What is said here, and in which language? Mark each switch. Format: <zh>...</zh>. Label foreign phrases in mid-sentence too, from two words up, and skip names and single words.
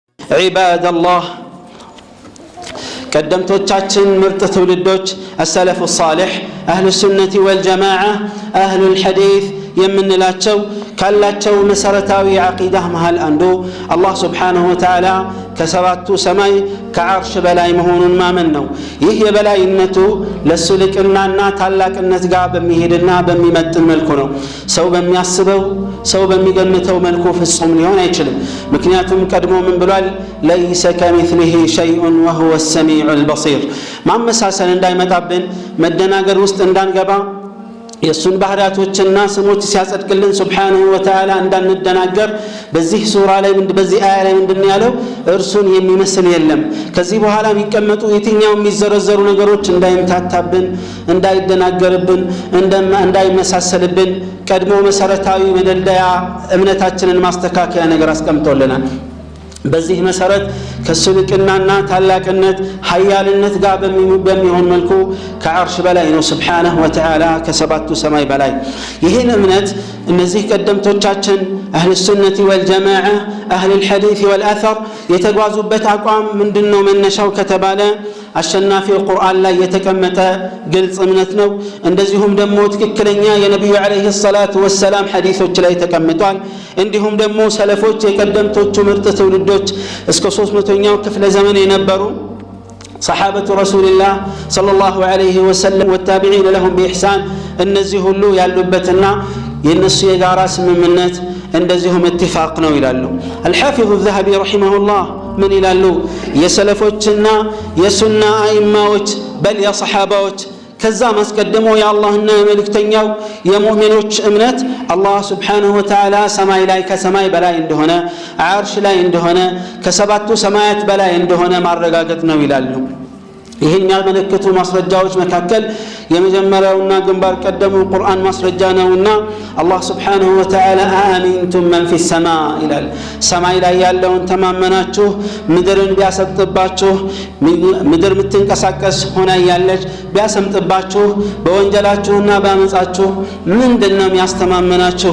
<ar>عباد الله</ar> <am>ቀደምቶቻችን ምርጥ ትውልዶች</am> <ar>السلف الصالح أهل السنة والجماعة أهل الحديث</ar> <am>የምንላቸው ካላቸው መሰረታዊ ዓቂዳ መሃል አንዱ አላህ</am> <ar>سبحانه وتعالى</ar> <am>ከሰባቱ ሰማይ ከዓርሽ በላይ መሆኑን ማመን ነው። ይህ የበላይነቱ ለሱ ልቅናና ታላቅነት ጋር በሚሄድና በሚመጥን መልኩ ነው። ሰው በሚያስበው ሰው በሚገምተው መልኩ ፍጹም ሊሆን አይችልም። ምክንያቱም ቀድሞ ምን ብሏል?</am> <ar>ليس كمثله شيء وهو السميع البصير</ar> <am>ማመሳሰል እንዳይመጣብን መደናገር ውስጥ እንዳንገባ የሱን ባህሪያቶችና ስሞች ሲያጸድቅልን</am> <ar>سبحانه وتعالى</ar> <am>እንዳንደናገር በዚህ ሱራ ላይ በዚህ አያ ላይ ምንድነው ያለው? እርሱን የሚመስል የለም። ከዚህ በኋላ የሚቀመጡ የትኛው የሚዘረዘሩ ነገሮች እንዳይምታታብን እንዳይደናገርብን እንዳይመሳሰልብን ቀድሞ መሰረታዊ መደልደያ እምነታችንን ማስተካከያ ነገር አስቀምጦልናል። በዚህ መሰረት ከሱልቅናና ታላቅነት ኃያልነት ጋር በሚሆን መልኩ ከዓርሽ በላይ ነው</am> <ar>سبحانه وتعالى</ar> <am>ከሰባቱ ሰማይ በላይ። ይህን እምነት እነዚህ ቀደምቶቻችን</am> <ar>أهل السنة والجماعة أهل الحديث والأثر</ar> <am>የተጓዙበት አቋም ምንድነው? መነሻው ከተባለ አሸናፊው ቁርአን ላይ የተቀመጠ ግልጽ እምነት ነው። እንደዚሁም ደግሞ ትክክለኛ የነብዩ</am> <ar>عليه الصلاة والسلام</ar> <am>ሐዲሶች ላይ ተቀምጧል። እንዲሁም ደግሞ ሰለፎች የቀደምቶቹ ምርጥ ትውልዶች እስከ 300ኛው ክፍለ ዘመን የነበሩ</am> <ar>صحابة رسول الله صلى الله عليه وسلم والتابعين لهم بإحسان</ar> <am>እነዚህ ሁሉ ያሉበትና የነሱ የጋራ ስምምነት እንደዚሁም اتفاق ነው ይላሉ።</am> <ar>الحافظ الذهبي رحمه الله من</ar> <am>ይላሉ? የሰለፎችና የሱና አይማዎች በል የصحابዎች ከዛ ማስቀደሙ የአላህና የመልእክተኛው የሙእሚኖች እምነት አላህ</am> <ar>سبحانه وتعالى</ar> <am>ሰማይ ላይ ከሰማይ በላይ እንደሆነ ዓርሽ ላይ እንደሆነ ከሰባቱ ሰማያት በላይ እንደሆነ ማረጋገጥ ነው ይላሉ። ይሄን ያመለከቱ ማስረጃዎች መካከል የመጀመሪያውና ግንባር ቀደሙ ቁርአን ማስረጃ ነውና አላህ</am> <ar>سبحانه وتعالى أأمنتم من في السماء</ar> <am>ይላል። ሰማይ ላይ ያለውን ተማመናችሁ ምድርን ቢያሰጥባችሁ ምድር ምትንቀሳቀስ ሆና ያለች ቢያሰምጥባችሁ በወንጀላችሁና በአመጻችሁ ምንድነው የሚያስተማመናችሁ?</am>